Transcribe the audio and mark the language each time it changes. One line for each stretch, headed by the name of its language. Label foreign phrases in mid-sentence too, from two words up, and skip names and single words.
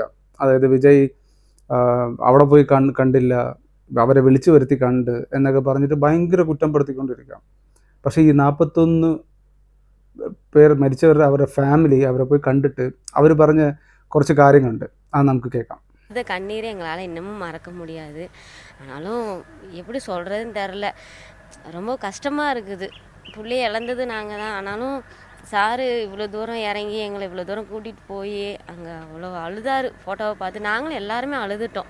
Malayalam: അതായത് വിജയ് അവിടെ പോയി കണ്ടില്ല, അവരെ വിളിച്ചു വരുത്തി കണ്ട് എന്നൊക്കെ പറഞ്ഞിട്ട് ഭയങ്കര കുറ്റപ്പെടുത്തിക്കൊണ്ടിരിക്കുക. പക്ഷേ ഈ 41 പേർ മരിച്ചവരുടെ അവരുടെ ഫാമിലി അവരെ പോയി കണ്ടിട്ട് അവർ പറഞ്ഞ കുറച്ച് കാര്യങ്ങളുണ്ട്, അത് നമുക്ക് கேட்கலாம்.
Tamil: இந்த கண்ணீரை எங்களால் இன்னமும் மறக்க முடியாது. ஆனாலும் எப்படி சொல்கிறதுன்னு தெரில, ரொம்ப கஷ்டமாக இருக்குது. புள்ளையை இழந்தது நாங்கள் தான். ஆனாலும் சாரு இவ்வளோ தூரம் இறங்கி எங்களை இவ்வளோ தூரம் கூட்டிகிட்டு போய் அங்கே அவ்வளோ அழுதாரு. ஃபோட்டோவை பார்த்து நாங்களும் எல்லாருமே அழுதுட்டோம்.